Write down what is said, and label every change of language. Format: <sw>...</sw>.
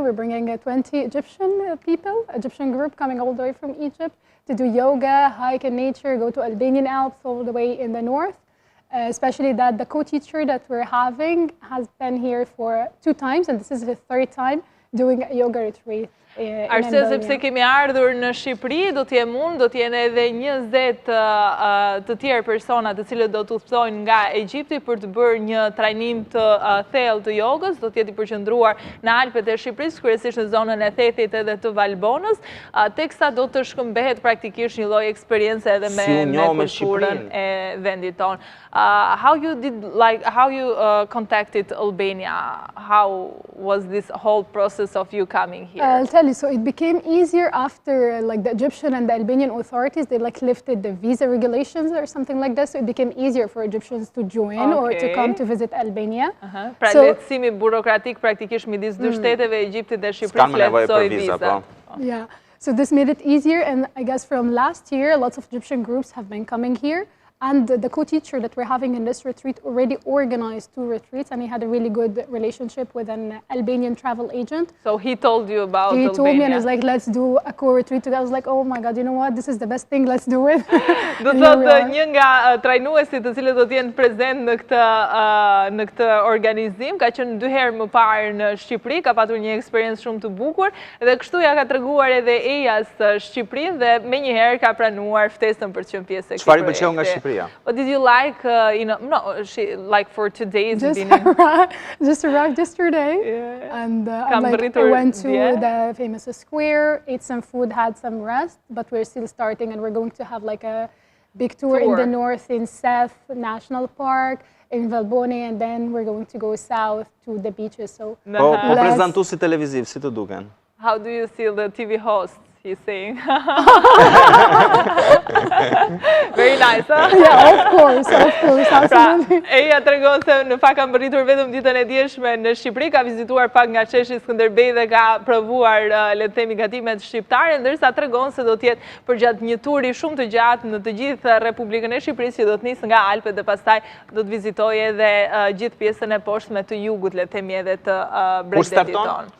<en>We're bringing 20 Egyptian people, Egyptian group coming all the way from Egypt to do yoga, hike in nature, go to Albanian Alps all the way in the north. Especially that the co-teacher that we're having has been here for 2 times, and this is the 3rd time doing a yoga retreat.</en> <sq>Arsye sepse kemi ardhur në Shqipëri, do t'jem unë, do t'jene edhe 20 të tjerë persona të cilët do t'udhtojnë nga Egjipti për të bërë një trajnim të thellë të jogës, do t'jeti përqendruar në Alpet e Shqipërisë, kryesisht në zonën e Thethit edhe të Valbonës, teksa do të shkëmbehet praktikisht një lloj eksperiencë edhe me kulturën e vendit tonë.</sq> <en>How you contacted Albania? How was this whole process of you coming here? I'll tell you, so it became easier after like the Egyptian and the Albanian authorities, they like lifted the visa regulations or something like that, so it became easier for Egyptians to join or to come to visit Albania.</en> <sq>Pra lehtësimi burokratik praktikisht midis dy shteteve, Egjiptit dhe Shqipërisë, lehtësoi vizat.</sq> <en>Yeah. So this made it easier, and I guess from last year, lots of Egyptian groups have been coming here. And the co-teacher that we're having in this retreat already organized 2 retreats, and he had a really good relationship with an Albanian travel agent. So he told you about He Albania? told me and was like, let's do a co-retreat together. I was like, oh my God, you know what? This is the best thing, let's do it.</en> <sq>Do thotë një nga trajnuesit të cilët do të jenë prezent në këtë organizim, ka qenë 2 herë më parë në Shqipëri, ka patur një eksperiencë shumë të bukur, dhe kështu ja ka treguar edhe Ejas Shqipërinë dhe menjëherë ka pranuar ftesën për të qenë pjesë e këtij Çfarë i pëlqeu nga Shqipëria?</sq> <en>What did you like, like for today's just beginning? Just arrived yesterday, and I went to the famous square, ate some food, had some rest, but we're still starting, and we're going to have like a big tour in the north in Seth National Park, in Valboni, and then we're going to go south to the beaches. So</en> <sq>po prezantuesi televiziv, si të duken?</sq> <en>How do you see the TV hosts? He's saying. Very nice, huh? Yeah, of course, absolutely.</en> <sq>Eja tregon se në fakt ka mbërritur vetëm ditën e dieshme në Shqipëri, ka vizituar pak nga Qeshi Skënderbej dhe ka provuar le të themi gatimet shqiptare, ndërsa tregon se do të jetë përgjatë një turi shumë të gjatë në të gjithë Republikën e Shqipërisë, që do të nisë nga Alpet dhe pastaj do të vizitojë edhe gjithë pjesën e poshtme të jugut, le të themi edhe të Bregdetit tonë.</sq>